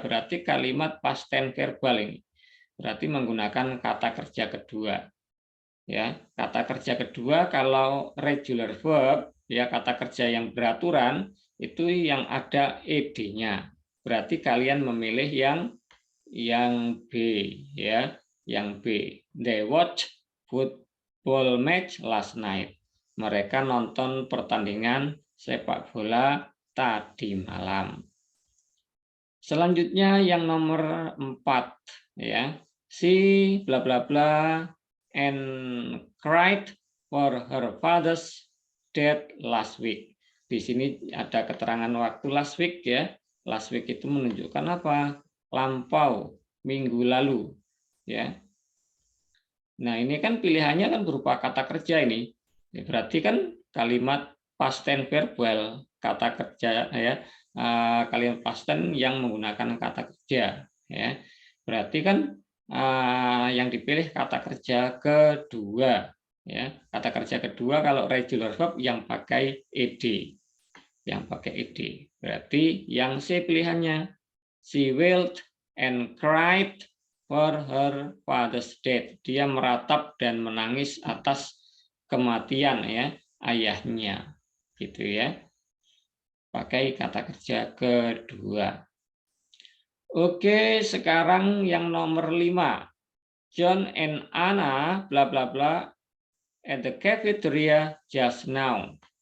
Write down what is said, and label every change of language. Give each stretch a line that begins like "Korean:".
Indonesian: Berarti kalimat past tense verbal ini. Berarti menggunakan kata kerja kedua. Ya, kata kerja kedua kalau regular verb ya kata kerja yang beraturan itu yang ada ed-nya. Berarti kalian memilih yang B ya, yang B.
English: They watch football match last night.
Indonesian: Mereka nonton pertandingan sepak bola tadi malam. Selanjutnya yang nomor 4 ya.
English: Si bla bla bla and cried for her father's death last week.
Indonesian: Di sini ada keterangan waktu last week ya. Last week itu menunjukkan apa? Lampau, minggu lalu ya. Nah, ini kan pilihannya kan berupa kata kerja ini. Berarti kan kalimat past tense verbal, kata kerja ya. Kalimat past tense yang menggunakan kata kerja ya. Berarti kan yang dipilih kata kerja kedua ya. Kata kerja kedua kalau regular verb yang pakai ed. yang pakai ed. Berarti yang C pilihannya.
English: She wailed and cried for her father's death.
Indonesian: Dia meratap dan menangis atas kematian ya ayahnya. Gitu ya. Pakai kata kerja kedua. Oke, sekarang yang nomor 5.
English: John and Anna bla bla bla at the cafeteria just now.